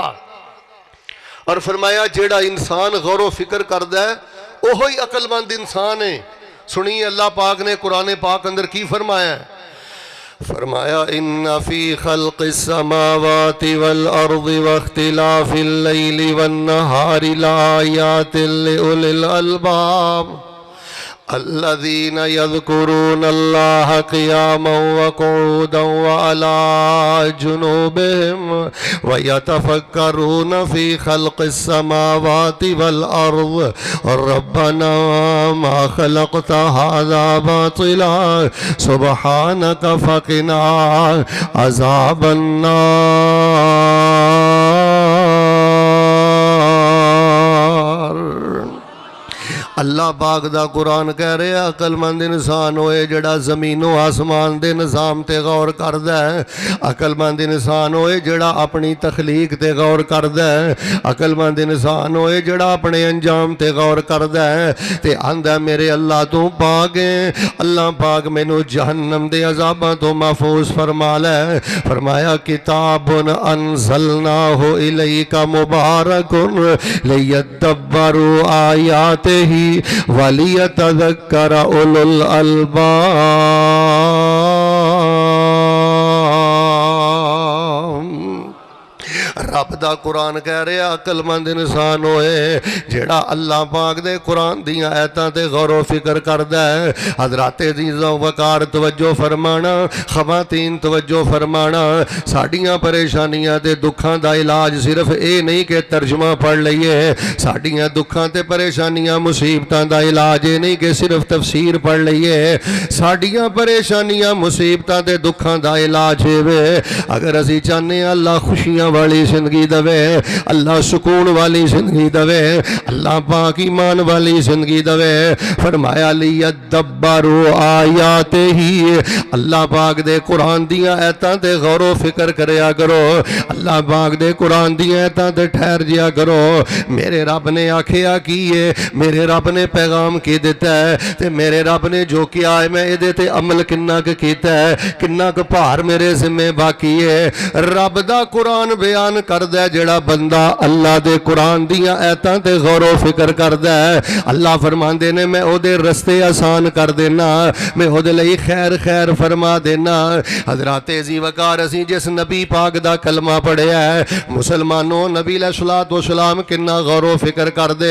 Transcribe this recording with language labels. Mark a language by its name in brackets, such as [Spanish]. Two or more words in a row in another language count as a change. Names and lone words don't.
[Punjabi] اور فرمایا جیڑا انسان غور و فکر کردا ہے وہی عقل مند انسان ہے۔ سنیے اللہ پاک نے قرآن پاک اندر کی فرمایا ہے، فرمایا [Arabic] ان فی خلق السماوات والارض واختلاف اللیل والنہار لآیات لأولی الالباب الذين يذكرون الله قياما وقعودا وعلى جنوبهم ويتفكرون في خلق السماوات والأرض ربنا ما خلقت هذا باطلا سبحانك فقنا عذاب [Punjabi] اللہ پاک دا قرآن کہہ رہے ہیں عقل مند انسان ہوئے جڑا زمین و آسمان دے نظام تے غور کردہ ہے، عقل مند انسان ہوئے جڑا اپنی تخلیق تے غور کردہ ہے، عقل مند انسان ہوئے جڑا اپنے انجام تے غور کردہ ہے تے آندہ میرے اللہ تو پاک ہیں، اللہ پاک مینو جہنم دے عذاباں تو محفوظ فرما لے۔ [Arabic] فرمایا کتاب انزلناہ الیک مبارک لیدبروا آیاتہ وَلِيَتَذَكَّرَ أُولُو الْأَلْبَابِ۔ [Punjabi] رب دا قرآن کہہ رہے عقل مند انسان ہوئے جیڑا اللہ پاک دے قرآن دیاں آیتاں تے غور و فکر کردہ ہے۔ حضرات عزیز و وقار توجہ فرمانا، خواتین توجہ فرمانا، ساڑیاں پریشانیاں تے دکھاں دا علاج صرف اے نہیں کہ ترجمہ پڑھ لئیے، ساڑیاں دکھاں تے پریشانیاں مصیبتاں دا علاج اے نہیں کہ صرف تفسیر پڑھ لئیے، ساڑیاں پریشانیاں مصیبتاں تے دکھاں دا علاج ہے۔ اگر اسی چاہنے اللہ خوشیاں والی زندگی دوے، اللہ سکون والی زندگی دوے، اللہ پاک ایمان والی زندگی دوے، فرمایا [Arabic] لیدبروا آیاتہ، [Punjabi] اللہ پاک دے قرآن دیاں آیتاں تے غور و فکر کریا کرو، اللہ پاک دے قرآن دیاں آیتاں تے ٹھہر جیا کرو۔ میرے رب نے آکھیا کیے، میرے رب نے پیغام کی دیتا ہے تے میرے رب نے جو کیا ہے میں ادھے تے عمل کنہ کیتا ہے، کنہ بھار میرے ذمہ باقی ہے۔ رب دا قرآن بیان کردہ جڑا بندہ اللہ دے قرآن دیاں آیتاں تے غور و فکر کردہ ہے، اللہ فرماندے نے میں او دے رستے آسان کر دینا، میں او دے لئی خیر خیر فرما دینا۔ حضرات عزیز وقار اسی جس نبی پاک دا کلمہ پڑھے ہے، مسلمانوں نبی علیہ السلام کنہ غور و فکر کر دے۔